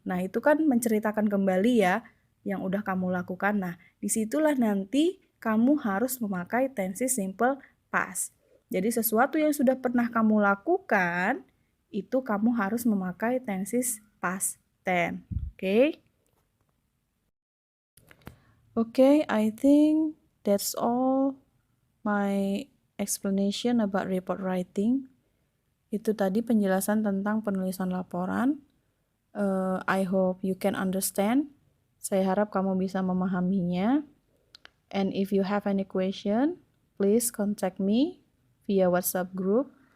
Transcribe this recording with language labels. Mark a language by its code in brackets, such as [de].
[id] Nah, itu kan menceritakan kembali ya yang udah kamu lakukan. Nah, disitulah nanti kamu harus memakai tensi simple past. Jadi sesuatu yang sudah pernah kamu lakukan itu kamu harus memakai tenses past tense. Oke? [en] Okay, I think that's all my explanation about report writing. [id] Itu tadi penjelasan tentang penulisan laporan. [en] I hope you can understand. [id] Saya harap kamu bisa memahaminya. [en] And if you have any question, please contact me via WhatsApp group.